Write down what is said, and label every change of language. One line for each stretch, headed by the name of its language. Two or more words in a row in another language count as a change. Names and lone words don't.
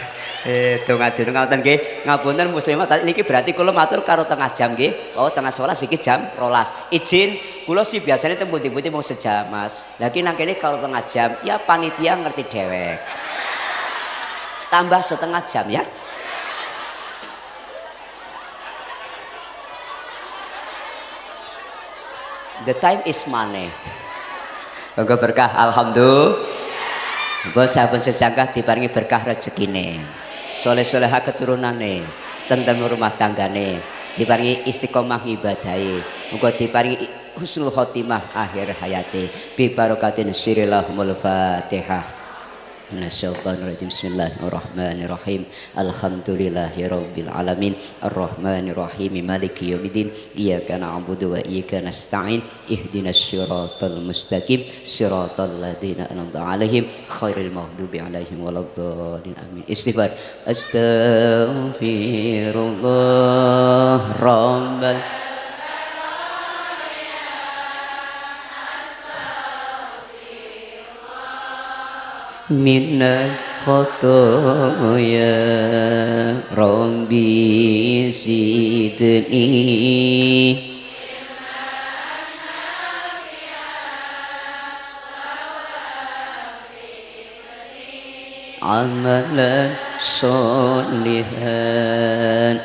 Javanese: Donga-donga ngoten nggih. Ngapunten muslimat niki berarti kula matur karo tengah jam nggih. Oh tengah 11 iki jam 12. Izin kula sih biasanya teng pundi-pundi mau sejam Mas. Lah iki nang kene karo tengah jam ya panitia ngerti dhewek. Tambah setengah jam ya.
English: The time is money.
Javanese: Monggo berkah alhamdulillah. Monggo saben sejangkah diparingi berkah rezekine. Soleh-soleha keturunane, tentrem rumah tanggane, diparingi istiqomah ibadahe. Monggo diparingi
Arabic: حسن الخاتمة
Javanese: akhir hayate.
Arabic: ببركة سر الله الفاتحة. من الشيطان الرجيم. بسم الله الرحمن الرحيم. الحمد لله رب العالمين. الرحمن الرحيم. مالك يوم الدين. إياك نعبد وإياك نستعين. اهدنا الصراط المستقيم. صراط الذين أنعمت عليهم غير المغضوب عليهم ولا الضالين. آمين. استغفار. أستغفر الله رب من الخطايا ربي زدني عملا صالحا.